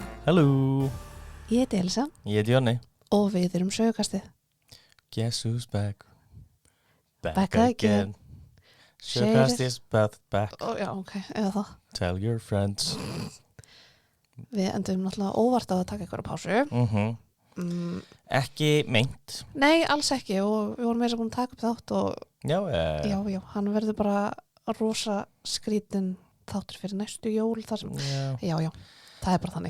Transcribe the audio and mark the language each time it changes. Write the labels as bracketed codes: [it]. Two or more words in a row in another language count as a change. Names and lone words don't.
[is] Halló, Ég heiti Elsa ég heiti Jonni. og við erum Sögukastið. [en] Guess who's back? Back again. Sögukast Share is back. [is] Já, ok, eða það. [en] Tell your friends. [is] Við endum náttúrulega óvart á að taka ykkur á pásu. Ekki meint. Nei, alls ekki og við vorum meira búin að taka upp þátt og Já, hann verður bara rosa skrítin þáttur fyrir næstu jól þar sem, já, það er bara þannig.